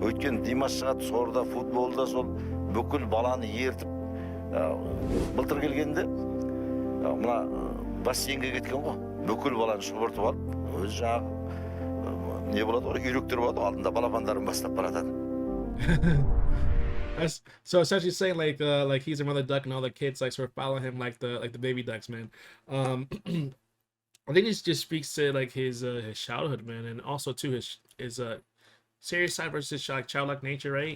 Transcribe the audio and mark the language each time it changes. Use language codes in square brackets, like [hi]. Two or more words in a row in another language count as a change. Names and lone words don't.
[kk] Өйткені Димаш шығады сорда, футболда сол бүкіл баланы ертіп, былтыр келгенде мына бассейнге кеткен ғой. Бүкіл баланы шұбыртып алып, өзі жаңағы не болады ғой, үйректер болады, алдында балапандарын бастап баратады. [en] So essentially saying like he's a mother duck and all the kids like sort of follow him like the baby ducks, man. I think it just speaks to like his childhood, man, and also to his serious side versus like childlike nature, right?